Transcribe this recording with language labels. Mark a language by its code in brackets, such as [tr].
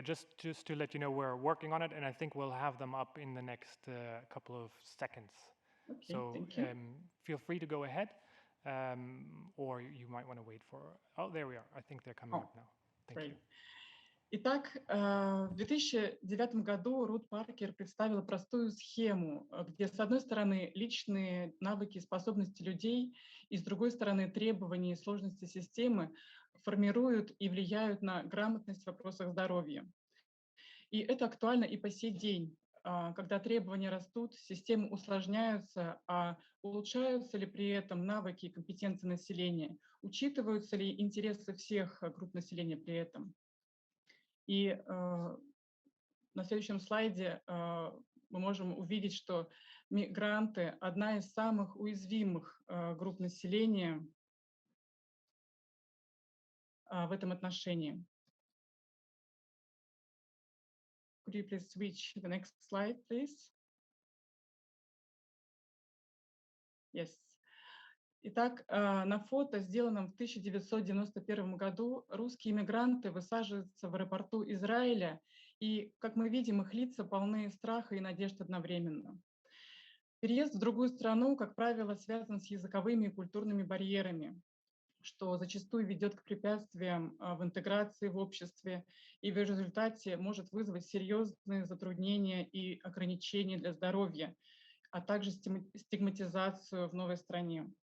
[en] Just to let you know, we're working on it, and I think we'll have them up in the next couple of seconds. Okay, So thank you. feel free to go ahead, or you might want to wait for. Oh, there we are. I think they're coming up now. Thank you. [ru] Итак, в 2009 году Рут Паркер представила простую схему, где, с одной стороны, личные навыки и способности людей, и, с другой стороны, требования и сложности системы формируют и влияют на грамотность в вопросах здоровья. И это актуально и по сей день, когда требования растут, системы усложняются, а улучшаются ли при этом навыки и компетенции населения, учитываются ли интересы всех групп населения при этом. И на следующем слайде мы можем увидеть, что мигранты – одна из самых уязвимых групп населения в этом отношении. [en] Could you please switch to the next slide, please? Yes. [ru] Итак, на фото, сделанном в 1991 году, русские мигранты высаживаются в аэропорту Израиля, и, как мы видим, их лица полны страха и надежд одновременно. Переезд в другую страну, как правило, связан с языковыми и культурными барьерами, что зачастую ведет к препятствиям в интеграции в обществе и в результате может вызвать серьезные затруднения и ограничения для здоровья, а также стигматизацию в новой стране.